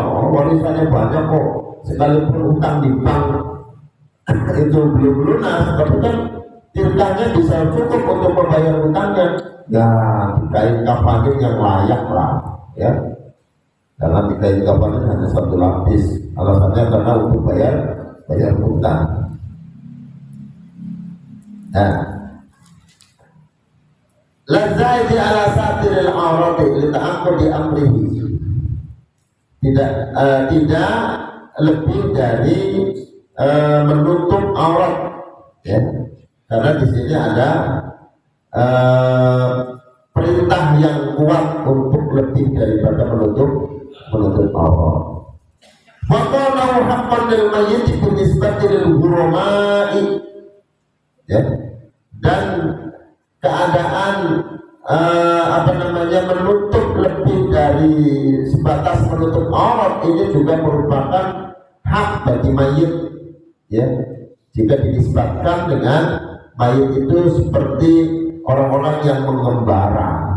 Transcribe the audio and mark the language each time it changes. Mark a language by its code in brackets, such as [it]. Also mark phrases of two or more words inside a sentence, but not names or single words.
[id] Warisannya banyak kok, sekalipun hutang di bank itu belum lunas, tapi kan tirkahnya bisa cukup untuk membayar hutangnya. Ya kain kafanin yang layak lah, ya. Karena di kain kafanin hanya satu lapis, alasannya karena untuk bayar hutang. Nah, [ar] لزائد على ستر العورة لتأكد أمره. [id] Tidak lebih dari menutup aurat, ya. Karena di sini ada perintah yang kuat untuk lebih daripada menutup aurat. [ar] وقال حقا للميت بالنسبة للغرماء, ya. [id] Dan keadaan menutup lebih dari sebatas menutup aurat ini juga merupakan hak bagi mayit, ya. Jika dinisbatkan dengan mayit itu seperti orang-orang yang mengembara.